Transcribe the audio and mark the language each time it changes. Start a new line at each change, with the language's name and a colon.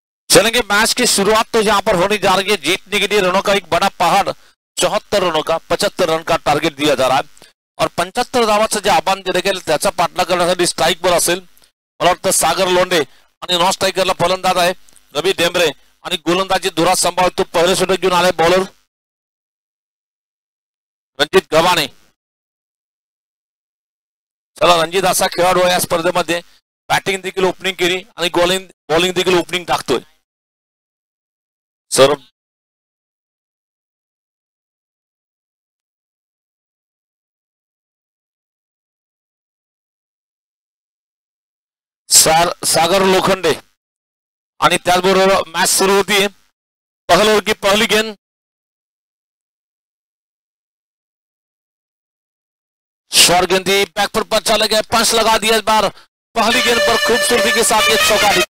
Hindi: चलेंगे मैच की शुरुआत तो यहाँ पर होने जा रही है। जीतने के लिए रनों का एक बड़ा पहाड़, 74 रनों का 75 रन का टार्गेट दिया जा रहा है
Marathi: और 75 धावांचं जे आव्हान दिले गेले त्याचा पाठलाग करण्यासाठी स्ट्राईक वर असेल मला वाटतं सागर लोंढे आणि नॉन स्ट्रायकरला फलंदाज आहे रवी डेंबरे आणि गोलंदाजी धुरा सांभाळतो पहिले षटक घेऊन आले बॉलर रणजित गव्हाणे। चला रणजित असा खेळाडू आहे या स्पर्धेमध्ये, बॅटिंग देखील ओपनिंग केली आणि बॉलिंग देखील ओपनिंग टाकतोय। सर सागर लोखंडे आणि त्याचबरोबर मॅच सुरू होती।
Hindi: पहल ओव्हर की पहली गेंद शॉर्ट गेंद थी, बैक पर पद चला गया, पंच लगा दिया इस बार पहली गेंद पर खूबसूरती के साथ ये चौका।